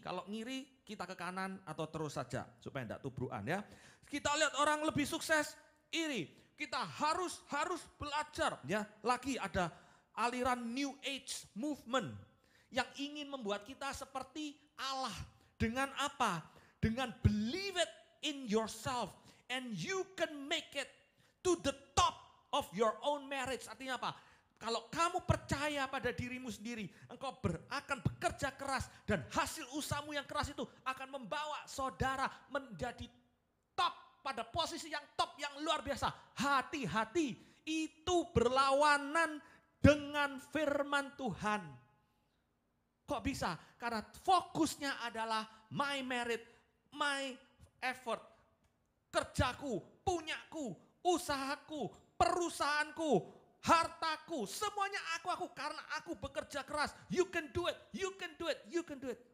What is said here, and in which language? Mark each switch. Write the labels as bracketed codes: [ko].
[id] Kalau ngiri kita ke kanan atau terus saja supaya tidak tubrukan ya. Kita lihat orang lebih sukses, iri. Kita harus belajar ya. Lagi ada aliran New Age movement yang ingin membuat kita seperti Allah. Dengan apa? [en] Dengan believe it in yourself and you can make it to the top of your own marriage. [id] Artinya apa? Kalau kamu percaya pada dirimu sendiri, engkau akan bekerja keras dan hasil usahamu yang keras itu akan membawa saudara menjadi top, pada posisi yang top, yang luar biasa. Hati-hati, itu berlawanan dengan firman Tuhan. Kok bisa? Karena fokusnya adalah [en] my merit, my effort, [id] kerjaku, punyaku, usahaku, perusahaanku, hartaku, semuanya aku karena aku bekerja keras. [en] You can do it, you can do it, you can do it.